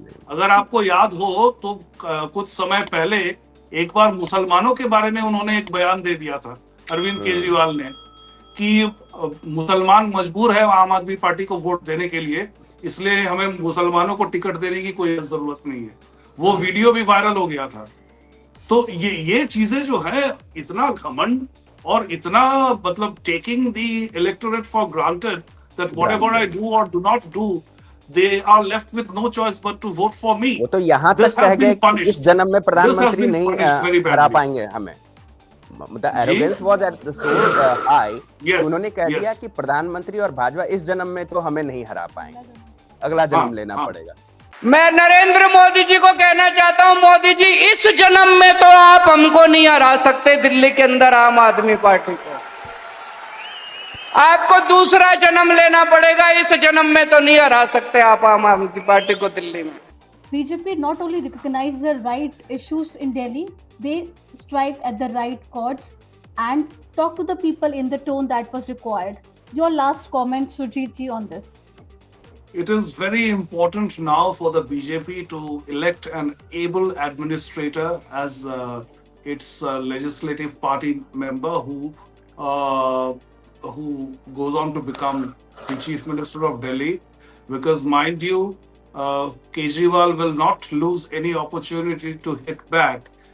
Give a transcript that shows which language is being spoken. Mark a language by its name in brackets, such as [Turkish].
[Hindi] अगर आपको याद हो तो कुछ समय पहले एक बार मुसलमानों के बारे में उन्होंने एक बयान दे दिया था, अरविंद केजरीवाल ने, कि मुसलमान मजबूर है आम आदमी पार्टी को वोट देने के लिए, इसलिए हमें मुसलमानों को टिकट देने की कोई जरूरत नहीं है। वो वीडियो भी वायरल हो गया था। तो ये चीजें जो है, इतना घमंड और इतना मतलब [English] Taking the electorate for granted that whatever I do or do not do, they are left with no choice but to vote for me. [Hindi] वो तो यहाँ तक कह गए कि इस जन्म में प्रधानमंत्री नहीं हरा पाएंगे हमें। मतलब [English] arrogance was at so high, [Hindi] उन्होंने कह दिया कि प्रधानमंत्री और भाजपा इस जन्म में तो हमें नहीं हरा पाएंगे, अगला जन्म लेना पड़ेगा। मैं नरेंद्र मोदी जी को कहना चाहता हूं, मोदी जी इस जन्म में तो आप हमको नहीं हरा सकते दिल्ली के अंदर आम आदमी पार्टी को, आपको दूसरा जन्म लेना पड़ेगा, इस जन्म में तो नहीं हरा सकते आप आम आदमी पार्टी को दिल्ली में। [English] BJP not only recognize the right issues in Delhi, they strike at the right chords and talk to the people in the tone that was required. Your last comment, Surjit ji, on this. It is very important now for the BJP to elect an able administrator as its legislative party member who goes on to become the Chief Minister of Delhi, because mind you, Kejriwal will not lose any opportunity to hit back.